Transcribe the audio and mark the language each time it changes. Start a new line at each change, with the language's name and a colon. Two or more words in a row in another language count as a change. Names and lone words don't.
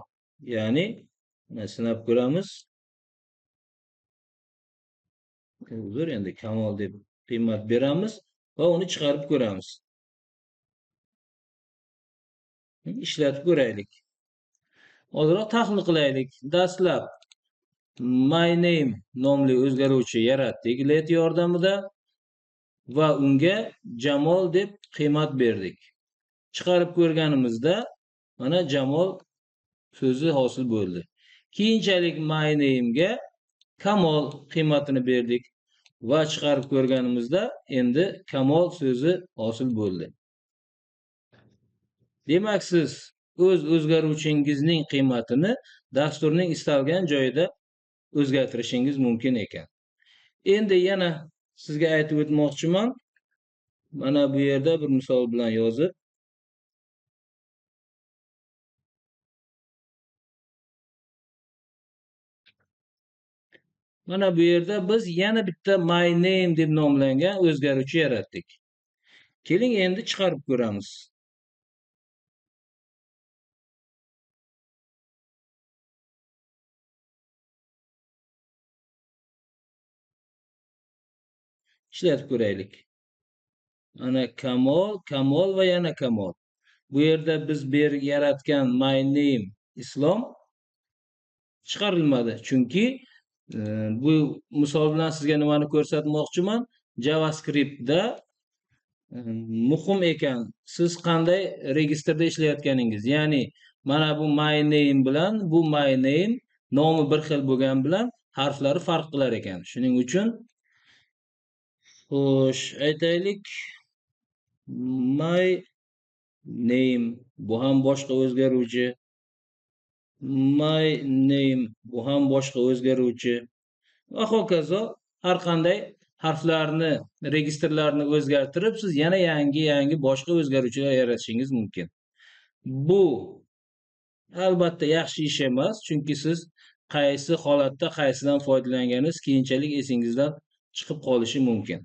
Uzbek: Ya'ni sinab ko'ramiz. Uzr, endi kamol deb qiymat beramiz va uni chiqarib ko'ramiz. Ishlatib ko'raylik. Ozroq tahlil qilaylik. Dastlab
English: my name
Uzbek: nomli o'zgaruvchi yaratdik let yordamida va unga Jamol deb qiymat berdik. Chiqarib ko'rganimizda mana Jamol so'zi hosil bo'ldi. Keyinchalik my name ga Kamol qiymatini berdik va chiqarib ko'rganimizda endi Kamol so'zi hosil bo'ldi. Demak, siz o'z o'zgaruvchingizning qiymatini dasturning istalgan joyida o'zgartirishingiz mumkin ekan. Endi yana sizga aytib o'tmoqchiman. Mana bu yerda bir misol bilan yozib, mana bu yerda biz yana bitta
English: my name
Uzbek: deb nomlangan o'zgaruvchi yaratdik. Keling endi chiqarib ko'ramiz. Ishlatib ko'raylik. Mana Kamol, Kamol va yana Kamol. Bu yerda biz yaratgan
English: my name
Uzbek: Islom chiqarilmadi. Chunki bu misol bilan sizga nimani ko'rsatmoqchiman? JavaScriptda muhim ekan siz qanday registrda ishlayotganingiz. Ya'ni mana bu
English: my name
Uzbek: bilan bu
English: my name
Uzbek: nomi bir xil bo'lgan bilan harflari farq qilar ekan. Shuning uchun xo'sh, aytaylik
English: my name
Uzbek: bu ham boshqa o'zgaruvchi.
English: My name
Uzbek: bu ham boshqa o'zgaruvchi va hokazo har qanday harflarni, registrlarni o'zgartirib siz yana yangi boshqa o'zgaruvchilar yaratishingiz mumkin. Bu albatta yaxshi ish emas, chunki siz qaysi holatda qaysidan foydalanganingiz keyinchalik esingizdan chiqib qolishi mumkin.